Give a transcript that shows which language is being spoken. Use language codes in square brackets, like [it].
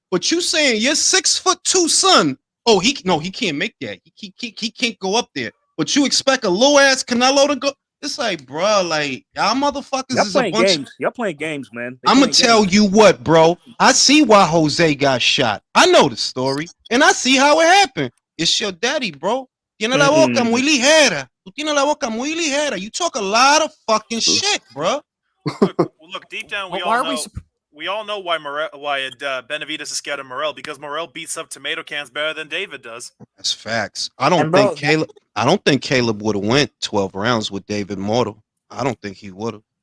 [en] But you saying your 6'2" son? Oh, he can't make that. He can't go up there. But you expect a low ass Canelo to go? It's like, bro, like y'all motherfuckers y'all is playing a bunch. Games. Y'all playing games, man. I'm gonna tell you what, bro. I see why Jose got shot. I know the story, and I see how it happened. It's your daddy, bro. [es] Tiene la boca muy ligera. Tú tienes la boca muy ligera. [en] You talk a lot of fucking shit, bro. Look, deep down, we all know why Benavidez is scared of Morrell, because Morrell beats up tomato cans better than David does. That's facts. I don't think Caleb would have went 12 rounds with David Mortal. I don't think he would have.